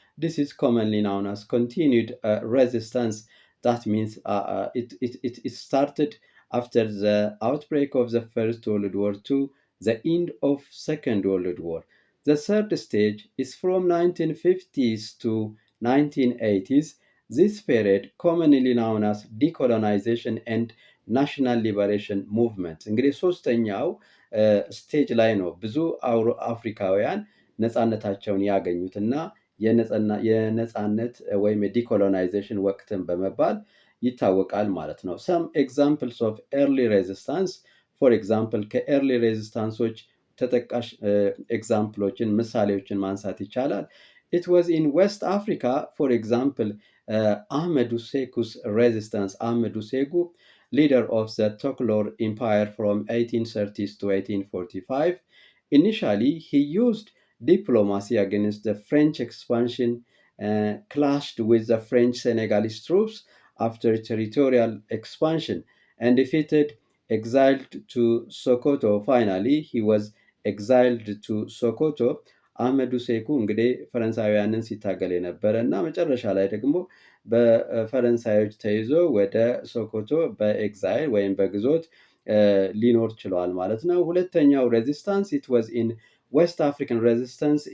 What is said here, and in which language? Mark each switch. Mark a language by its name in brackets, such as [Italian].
[English] This is commonly known as continued resistance. That means it started after the outbreak of the First World War to the end of Second World War. The third stage is from 1950s to 1980s. This period, commonly known as decolonization and ናሽናል ሊበሬሽን ሙቭመንት። [Amharic] እንግዲህ ሶስተኛው ስቴጅ ላይ ነው ብዙ አፍሪካውያን ነፃነታቸውን ያገኙትና የነፃነት ወይም የዲኮሎናይዜሽን ወቅትን በመባል ይታወቃል ማለት ነው። [English] some examples of early resistance, for example [Amharic] ከኤርሊ ሬዚስታንሶች ተጠቃሽ ኤግዛምፕሎችን ምሳሌዎችን ማንሳት ይቻላል። [English] it was in West Africa, for example Ahmadu Seku's resistance. Ahmadu Seku, leader of the Toklor Empire from 1830s to 1845. Initially, he used diplomacy against the French expansion, clashed with the French Senegalese troops after territorial expansion, and defeated, exiled to Sokoto. Finally, he was exiled to Sokoto. [Amharic] አህመዱ ሴኩ እንግዲህ ፈረንሳውያንን ሲታገል የነበረ እና መጨረሻ ላይ ደግሞ በፈረንሳዮች ተይዞ ወደ ሶኮቶ በኤግዛይል ወይም በግዞት ሊኖር ችሏል ማለት ነው። ሁለተኛው ሬዚስታንስ [English] it was in West African resistance.